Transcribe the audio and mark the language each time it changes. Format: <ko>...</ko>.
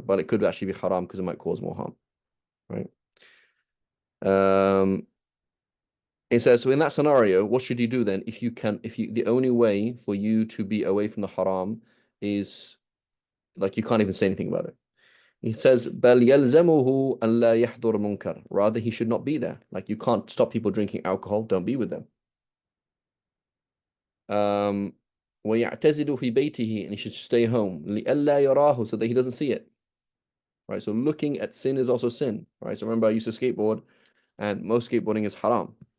<en>But it could actually be haram because it might cause more harm, right? It says, so in that scenario, what should you do then? The only way for you to be away from the haram is like you can't even say anything about it. He says,</en> <ar>بَلْ يَلْزَمُهُ أَنْ لَا يَحْضُرَ مُنْكَرٍ.</ar> <en>Rather, he should not be there. Like you can't stop people drinking alcohol, don't be with them.</en> <ar>وَيَعْتَزِلُ فِي بَيْتِهِ,</ar> <en>and he should stay home.</en> <ar>لِأَلَّا يَرَاهُ,</ar> <en>so that he doesn't see it. Right, so looking at sin is also sin. Right, so remember I used to skateboard, and most skateboarding is haram.</en>